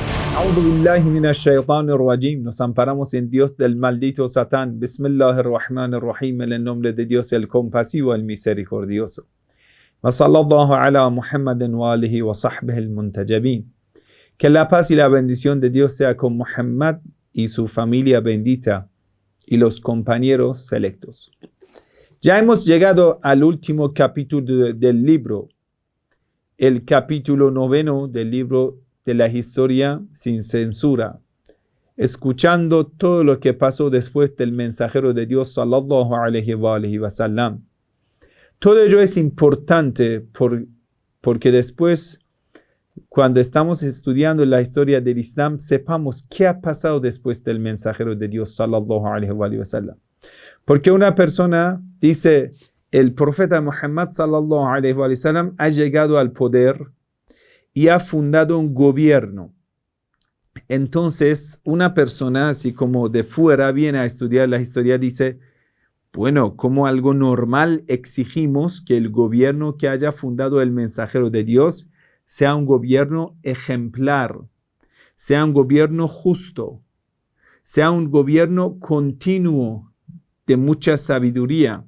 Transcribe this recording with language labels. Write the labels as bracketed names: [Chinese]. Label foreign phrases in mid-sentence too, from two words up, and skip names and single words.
[Arabic] أعوذ بالله من الشيطان الرجيم. [Spanish] Nos amparamos en Dios del maldito Satán. [Arabic] بسم الله الرحمن الرحيم. [Spanish] En el nombre de Dios, el compasivo, el misericordioso. [Arabic] وصلى الله على محمد وآله وصحبه المنتجبين. [Spanish] Que la paz y la bendición de Dios sea con Muhammad y su familia bendita y los compañeros selectos. Ya hemos llegado al último capítulo del libro, el capítulo 9 del libro de la historia sin censura, escuchando todo lo que pasó después del mensajero de Dios [Arabic] صلى الله عليه وسلم. [Spanish] Todo ello es importante porque después, cuando estamos estudiando la historia del Islam, sepamos qué ha pasado después del mensajero de Dios [Arabic] صلى الله عليه وسلم. [Spanish] Porque una persona dice, el profeta Muhammad [Arabic] صلى الله عليه وسلم [Spanish] ha llegado al poder y ha fundado un gobierno. Entonces, una persona así como de fuera viene a estudiar la historia, dice, bueno, como algo normal exigimos que el gobierno que haya fundado el mensajero de Dios sea un gobierno ejemplar, sea un gobierno justo, sea un gobierno continuo de mucha sabiduría.